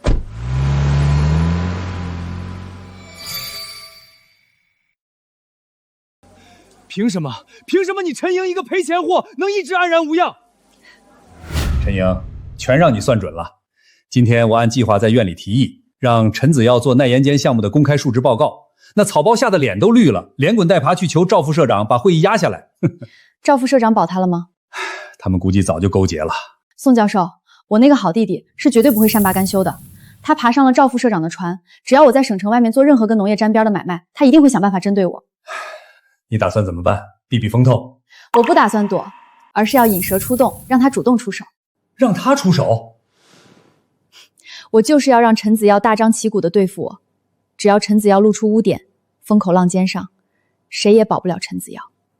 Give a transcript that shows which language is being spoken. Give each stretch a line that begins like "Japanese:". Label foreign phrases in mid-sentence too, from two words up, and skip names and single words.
Chinese: 憑什麼你陳瑩一個賠錢貨能一直安然無恙？陳瑩，全讓你算準了。今天我按計劃在院裡提議，讓陳子耀做耐鹽鹼項目的公開述職報告。那草包嚇得臉都綠了，連滾帶爬去求趙副社長把會議壓下來。趙副社長保他了嗎？他們估計早就勾結了。宋教授，我那個好弟弟是絕对不会善罢甘休的。他爬上了趙副社長的船，只要我在省城外面做任何跟農業沾邊的買賣，他一定會想辦法針對我。你打算怎麼辦？避避風頭？我不打算躲，而是要引蛇出洞，讓他主動出手。讓他出手？我就是要讓陳子耀大張旗鼓地對付我。只要陳子耀露出污點，風口浪尖上，誰也保不了陳子耀。